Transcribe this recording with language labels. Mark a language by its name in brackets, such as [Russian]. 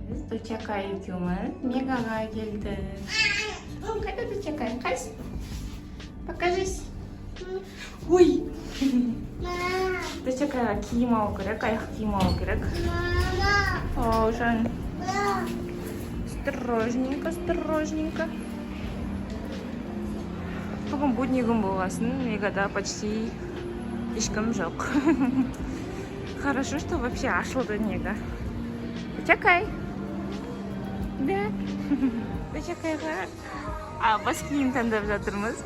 [Kazakh] Дочакай екеуміз Мегаға келді. Қайда Дочакай? Қайсы? [Russian] Покажись. [Kazakh] Ой! Дочакайға киім алу керек, аяқ киім алу керек. О, жан. [Russian] Осторожненько, осторожненько. [Kazakh] Бүгін будний күн болғасын, Мегада почти ешкім жоқ. [Russian] Хорошо, что вообще ашылды Мега. [Kazakh] Дочакай. Да. Дочакайға бас киім таңдап жатырмыз.